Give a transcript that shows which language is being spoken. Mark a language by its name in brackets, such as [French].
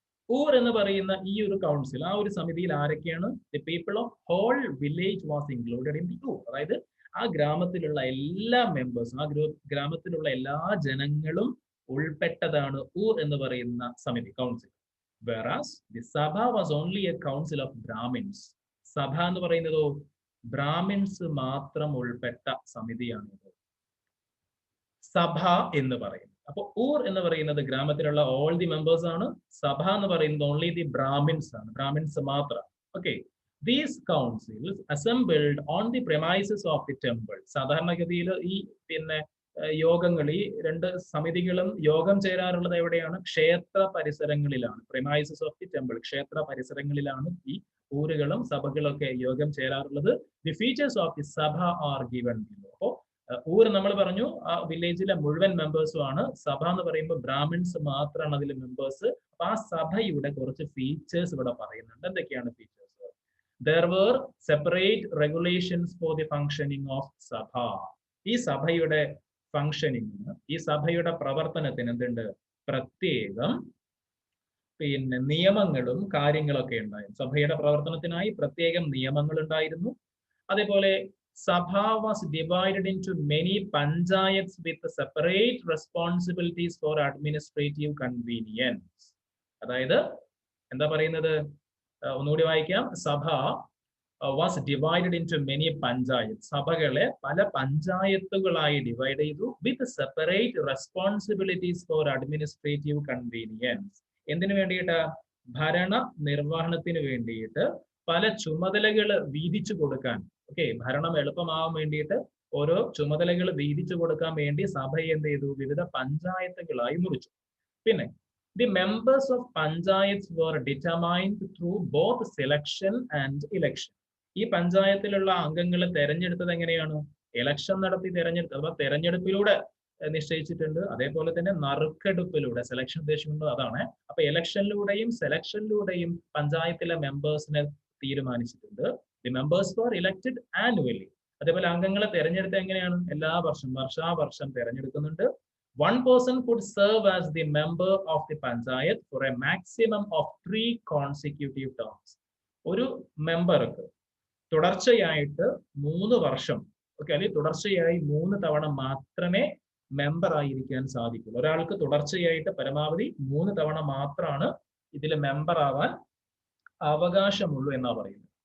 [Malayalam] ഊർ എന്ന് പറയുന്ന ഈ ഒരു കൗൺസിൽ, ആ ഒരു സമിതിയിൽ ആരൊക്കെയാണ്? [English] The people of whole village was included in the Ur. [Malayalam] അതായത് ആ ഗ്രാമത്തിലുള്ള എല്ലാ മെമ്പേഴ്സും, ആ ഗ്രാമത്തിലുള്ള എല്ലാ ജനങ്ങളും ഉൾപ്പെട്ടതാണ് ഊർ എന്ന് പറയുന്ന സമിതി, council. [English] Whereas the Sabha was only a council of Brahmins. [Malayalam] സഭ എന്ന് പറയുന്നതോ ബ്രാഹ്മിൻസ് മാത്രം ഉൾപ്പെട്ട സമിതിയാണിത്, സഭ എന്ന് പറയുന്നത്. അപ്പൊ ഊർ എന്ന് പറയുന്നത് ഗ്രാമത്തിലുള്ള [English] all the members [Malayalam] ആണ്. സഭ എന്ന് പറയുന്നത് [English] only the Brahmins [Malayalam] ആണ്, ബ്രാഹ്മിൻസ് മാത്രം. Okay. [English] These councils assembled on the premises of the temple. [Malayalam] സാധാരണഗതിയിൽ ഈ യോഗങ്ങൾ, ഈ 2 സമിതികളും യോഗം ചേരാറുള്ളത് എവിടെയാണ്? ക്ഷേത്ര പരിസരങ്ങളിലാണ്. [English] premises of the temple, [Malayalam] ക്ഷേത്ര പരിസരങ്ങളിലാണ് ഈ ഊരുകളും സഭകളൊക്കെ യോഗം ചേരാറുള്ളത്. [English] The features of the Sabha are given below. [Malayalam] അപ്പോ ഊർ നമ്മൾ പറഞ്ഞു ആ വില്ലേജിലെ മുഴുവൻ മെമ്പേഴ്സും ആണ്. സഭ എന്ന് പറയുമ്പോൾ ബ്രാഹ്മിൻസ് മാത്രമാണ് അതിലെ മെമ്പേഴ്സ്. അപ്പൊ ആ സഭയുടെ കുറച്ച് ഫീച്ചേഴ്സ് ഇവിടെ പറയുന്നുണ്ട്. എന്തൊക്കെയാണ് features? [English] There were separate regulations for the functioning of Sabha. [Malayalam] ഈ സഭയുടെ ഫംഗ്ഷനിങ്ങിന്, ഈ സഭയുടെ പ്രവർത്തനത്തിന് എന്തുണ്ട്? പ്രത്യേകം നിയമങ്ങളും കാര്യങ്ങളൊക്കെ ഉണ്ടായിരുന്നു. സഭയുടെ പ്രവർത്തനത്തിനായി പ്രത്യേകം നിയമങ്ങൾ ഉണ്ടായിരുന്നു. അതേപോലെ [English] Sabha was divided into many panchayats with separate responsibilities for administrative convenience. [Malayalam] അതായത് എന്താ പറയുന്നത്? ഒന്നുകൂടി വായിക്കാം. [English] Sabha was divided into many panchayats. [Malayalam] സഭകളെ പല പഞ്ചായത്തുകളായി ഡിവൈഡ് ചെയ്തു. [English] With separate responsibilities for administrative convenience. [Malayalam] എന്തിനു വേണ്ടിയിട്ട്? ഭരണ നിർവഹണത്തിന് വേണ്ടിയിട്ട് പല ചുമതലകൾ വീതിച്ചു കൊടുക്കാൻ. ഓക്കെ, ഭരണം എളുപ്പമാവാൻ വേണ്ടിയിട്ട് ഓരോ ചുമതലകൾ വീതിച്ചു കൊടുക്കാൻ വേണ്ടി സഭയെ എന്ത് ചെയ്തു? വിവിധ പഞ്ചായത്തുകളായി മുറിച്ചു. [English] പിന്നെ the members of panchayats were determined through both selection and election. [Malayalam] ഈ പഞ്ചായത്തിലുള്ള അംഗങ്ങളെ തെരഞ്ഞെടുത്തത് എങ്ങനെയാണ്? ഇലക്ഷൻ നടത്തി തെരഞ്ഞെടുത്തത്. അഥവാ തെരഞ്ഞെടുപ്പിലൂടെ നിശ്ചയിച്ചിട്ടുണ്ട്. അതേപോലെ തന്നെ നറുക്കെടുപ്പിലൂടെ, സെലക്ഷൻ ഉദ്ദേശിക്കുന്നത് അതാണ്. അപ്പൊ ഇലക്ഷനിലൂടെയും സെലക്ഷനിലൂടെയും പഞ്ചായത്തിലെ മെമ്പേഴ്സിനെ തീരുമാനിച്ചിട്ടുണ്ട്. [English] The members were elected annually. [Malayalam] അതേപോലെ അംഗങ്ങളെ തെരഞ്ഞെടുത്തത് എങ്ങനെയാണ്? എല്ലാ വർഷം, വർഷാവർഷം തെരഞ്ഞെടുക്കുന്നുണ്ട്. [English] One person could serve as the member of the panchayat for a maximum of 3 consecutive terms. [Malayalam] ഒരു മെമ്പർക്ക് തുടർച്ചയായിട്ട് 3 വർഷം, ഓക്കെ, അല്ലെങ്കിൽ തുടർച്ചയായി 3 തവണ മാത്രമേ മെമ്പർ ആയിരിക്കാൻ സാധിക്കുള്ളൂ. ഒരാൾക്ക് തുടർച്ചയായിട്ട് പരമാവധി 3 തവണ മാത്രമാണ് ഇതിൽ മെമ്പർ ആവാൻ അവകാശമുള്ളൂ എന്നാ പറയുന്നത്.